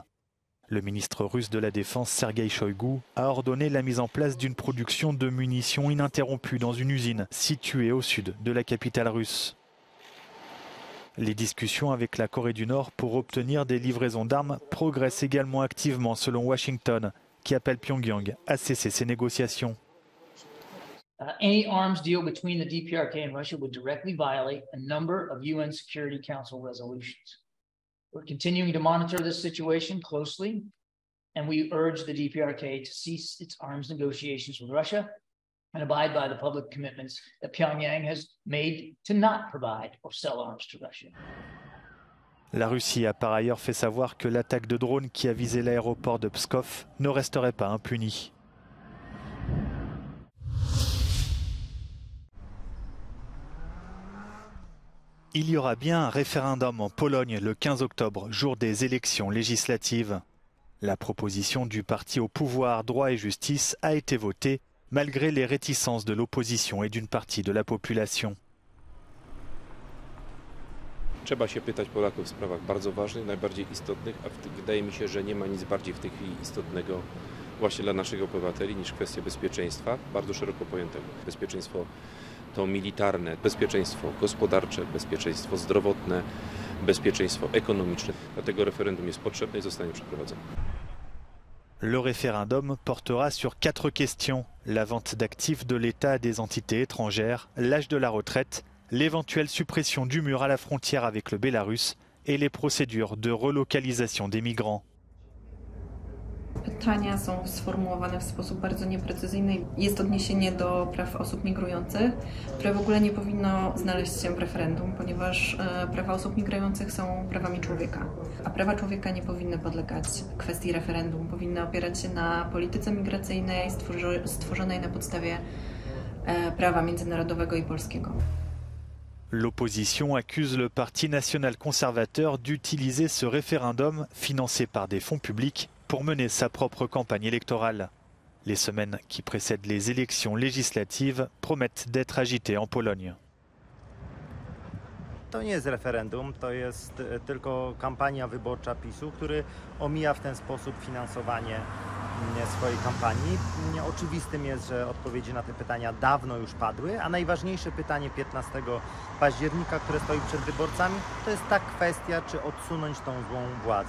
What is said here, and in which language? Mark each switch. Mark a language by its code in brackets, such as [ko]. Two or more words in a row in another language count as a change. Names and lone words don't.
[fr] Le ministre russe de la Défense, Sergueï Shoïgu, a ordonné la mise en place d'une production de munitions ininterrompue dans une usine située au sud de la capitale russe. Les discussions avec la Corée du Nord pour obtenir des livraisons d'armes progressent également activement selon Washington, qui appelle Pyongyang à cesser ces négociations. [en] Any arms deal between the DPRK and Russia would directly violate a number of UN Security Council resolutions. We're continuing to monitor this situation closely, and we urge the DPRK to cease its arms negotiations with Russia and abide by the public commitments that Pyongyang has made to not provide or sell arms to Russia. [fr] La Russie a par ailleurs fait savoir que l'attaque de drone qui a visé l'aéroport de Pskov ne resterait pas impunie. Il y aura bien un référendum en Pologne le 15 octobre, jour des élections législatives. La proposition du parti au pouvoir Droit et Justice a été votée malgré les réticences de l'opposition et d'une partie de la population. [pl] Trzeba się pytać Polaków w sprawach bardzo ważnych, najbardziej istotnych, a wydaje mi się, że nie ma nic bardziej w tej chwili istotnego właśnie dla naszych obywateli niż kwestia bezpieczeństwa, bardzo szeroko pojętego. Bezpieczeństwo to militarne, bezpieczeństwo gospodarcze, bezpieczeństwo zdrowotne, bezpieczeństwo ekonomiczne. Dlatego referendum jest potrzebne i zostanie przeprowadzone. [fr] Le référendum portera sur 4 questions. La vente d'actifs de l'État à des entités étrangères, l'âge de la retraite, l'éventuelle suppression du mur à la frontière avec le Bélarus et les procédures de relocalisation des migrants. [pl] Pytania są sformułowane w sposób bardzo nieprecyzyjny. Jest odniesienie do praw osób migrujących, które w ogóle nie powinno znaleźć się w referendum, ponieważ prawa osób migrujących są prawami człowieka, a prawa człowieka nie powinny podlegać kwestii referendum. Powinny opierać się na polityce migracyjnej stworzonej na podstawie prawa międzynarodowego i polskiego. [fr] L'opposition accuse le Parti national conservateur d'utiliser ce référendum financé par des fonds publics pour mener sa propre campagne électorale. Les semaines qui précèdent les élections législatives promettent d'être agitées en Pologne. [pl] To nie jest referendum, to jest tylko kampania wyborcza PiS-u, który omija w ten sposób finansowanie swojej kampanii. Oczywistym jest, że odpowiedzi na te pytania dawno już padły, a najważniejsze pytanie 15 października, które stoi przed wyborcami, to jest ta kwestia, czy odsunąć tą złą władzę.